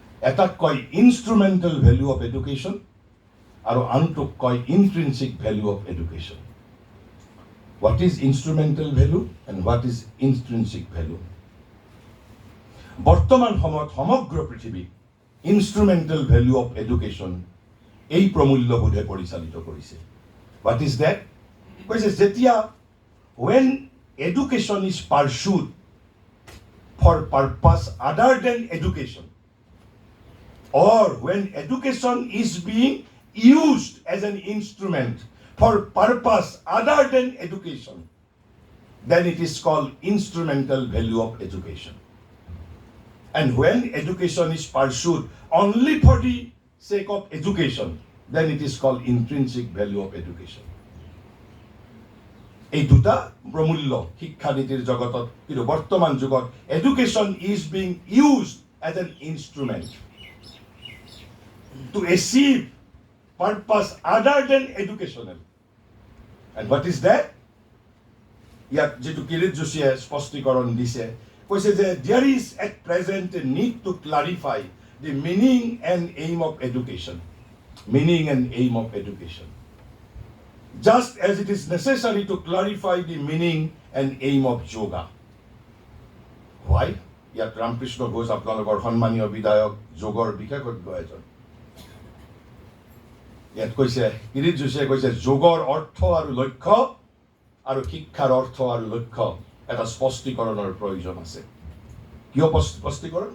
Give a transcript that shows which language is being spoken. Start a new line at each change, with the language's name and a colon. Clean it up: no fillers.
Assamese: এটাক কয়
English: instrumental value of education
Assamese: আৰু আনটোক কয়
English: Intrinsic value of education. What is instrumental value and what is intrinsic value?
Assamese: বৰ্তমান সময়ত সমগ্ৰ পৃথিৱীত
English: instrumental value of education
Assamese: এই প্ৰমূল্যবোধে পৰিচালিত কৰিছে।
English: What is that?
Assamese: কৈছে যেতিয়া
English: when education is pursued for purpose other than education, or when education is being used as an instrument for purpose other than education, then it is called instrumental value of education. And when education is pursued only for the sake of education, then it is called intrinsic value of education.
Assamese: এই দুটা প্ৰমূল্য শিক্ষানীতিৰ জগতত, কিন্তু বৰ্তমান যুগত
English: Education is being used as an instrument to achieve purpose other than educational. And what is that?
Assamese: ইয়াত যিটো কিৰিট যোশীয়ে স্পষ্টীকৰণ দিছে, কৈছে যে
English: There is at present a need to clarify the meaning and aim of education. Meaning and aim of education. Just as it is necessary to clarify the meaning and aim of yoga. Why?
Assamese: ইয়াত ৰামকৃষ্ণ ঘোষ আপোনালোকৰ সন্মানীয় বিধায়ক, যোগৰ বিশেষজ্ঞ এজন। ইয়াত কৈছে, কিৰিট যোশীয়ে কৈছে, যোগৰ অৰ্থ আৰু লক্ষ্য আৰু শিক্ষাৰ অৰ্থ আৰু লক্ষ্য এটা স্পষ্টীকৰণৰ প্ৰয়োজন আছে। কিয় স্পষ্টীকৰণ?